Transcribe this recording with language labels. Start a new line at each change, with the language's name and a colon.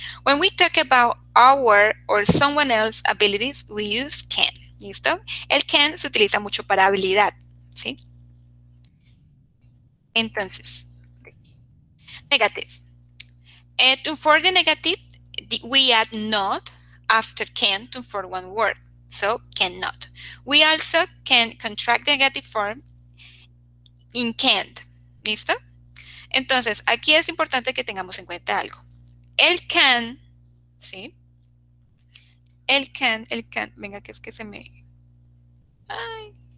English: When we talk about our or someone else's abilities, we use can.
Spanish: ¿Listo? El can se utiliza mucho para habilidad. ¿Sí? Entonces,
English: negative. For the negative, we add not after can to form one word. So, cannot. We also can contract the negative form in can't.
Spanish: ¿Listo? Entonces, aquí es importante que tengamos en cuenta algo. El can, ¿sí? El can, venga, que es que se me... Ay.